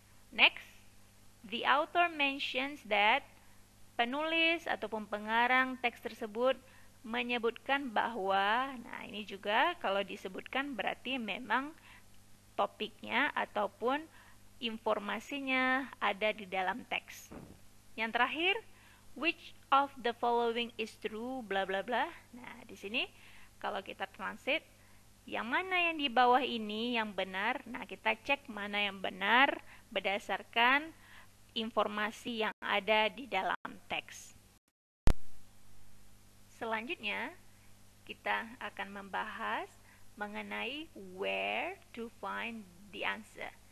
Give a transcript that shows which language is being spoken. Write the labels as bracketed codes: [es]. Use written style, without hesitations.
[en] Next, the author mentions that, [id] penulis ataupun pengarang teks tersebut menyebutkan bahwa, nah ini juga kalau disebutkan berarti memang topiknya ataupun informasinya ada di dalam teks. Yang terakhir, [en] which of the following is true, bla bla bla. [id] Nah, di sini kalau kita translate, yang mana yang di bawah ini yang benar. Nah, kita cek mana yang benar berdasarkan informasi yang ada di dalam teks. Selanjutnya, kita akan membahas mengenai [en] where to find the answer.